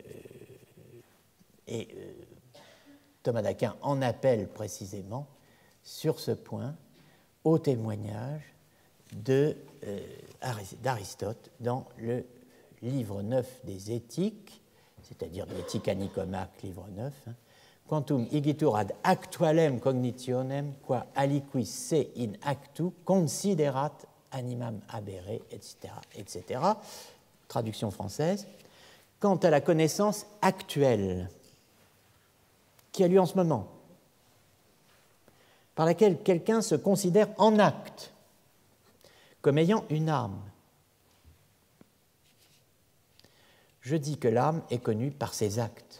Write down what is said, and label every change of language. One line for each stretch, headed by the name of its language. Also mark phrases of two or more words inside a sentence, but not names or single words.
French: Et Thomas d'Aquin en appelle précisément sur ce point au témoignage d'Aristote dans le livre 9 des Éthiques, c'est-à-dire de l'Éthique à Nicomaque, livre 9,
Latin: Quantum igitur ad actualem cognitionem qua aliquis se in actu considerat animam habere,
French: etc., etc. Traduction française. Quant à la connaissance actuelle qui a lieu en ce moment, par laquelle quelqu'un se considère en acte comme ayant une âme, je dis que l'âme est connue par ses actes.